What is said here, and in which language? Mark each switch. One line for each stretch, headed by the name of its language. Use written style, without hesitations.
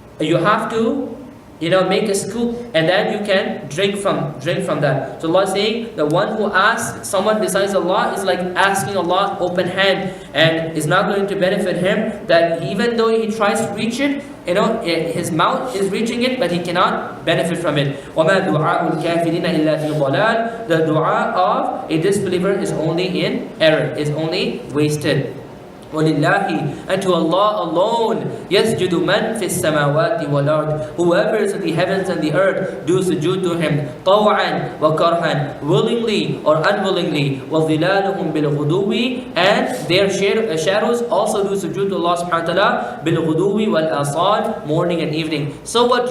English: You have to make a scoop, and then you can drink from that. So Allah is saying, the one who asks someone besides Allah is like asking Allah open hand, and is not going to benefit him. That even though he tries to reach it, his mouth is reaching it, but he cannot benefit from it.
Arabic: وَمَا دُعَاءُ الْكَافِرِينَ إِلَّا فِي ضَلَالٍ.
English: The dua of a disbeliever is only in error, is only wasted.
Arabic: وَلِلَّهِ.
English: And to Allah alone,
Arabic: يَسْجُدُ مَنْ فِي السَّمَاوَاتِ وَالْأَرْضِ.
English: Whoever is in the heavens and the earth do sujood to Him,
Arabic: طَوْعًا وَكَرْهًا.
English: Willingly or unwillingly.
Arabic: وَظِلَالُهُمْ بِالْغُدُوِّ.
English: And their shadows also do sujood to Allah subhanahu wa ta'ala,
Arabic: بِالْغُدُوِّ وَالْآصَالِ.
English: Morning and evening. So what?